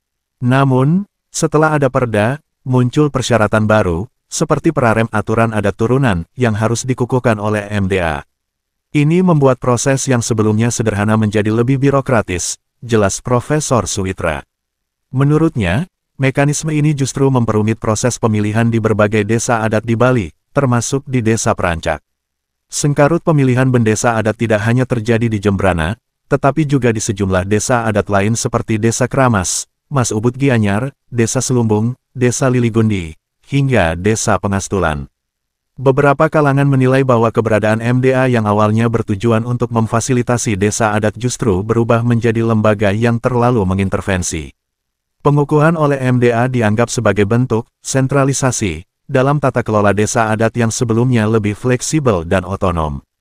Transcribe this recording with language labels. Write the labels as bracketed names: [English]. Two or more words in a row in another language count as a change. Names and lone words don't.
[Indonesian] Namun, setelah ada Perda, muncul persyaratan baru, seperti perarem aturan adat turunan, yang harus dikukuhkan oleh MDA. Ini membuat proses yang sebelumnya sederhana menjadi lebih birokratis, jelas Profesor Suwitra. Menurutnya, mekanisme ini justru memperumit proses pemilihan di berbagai desa adat di Bali, termasuk di Desa Perancak. Sengkarut pemilihan bendesa adat tidak hanya terjadi di Jembrana, tetapi juga di sejumlah desa adat lain seperti Desa Kramas, Mas Ubud Gianyar, Desa Selumbung, Desa Liligundi, hingga Desa Pengastulan. Beberapa kalangan menilai bahwa keberadaan MDA yang awalnya bertujuan untuk memfasilitasi desa adat justru berubah menjadi lembaga yang terlalu mengintervensi. Pengukuhan oleh MDA dianggap sebagai bentuk sentralisasi dalam tata kelola desa adat yang sebelumnya lebih fleksibel dan otonom.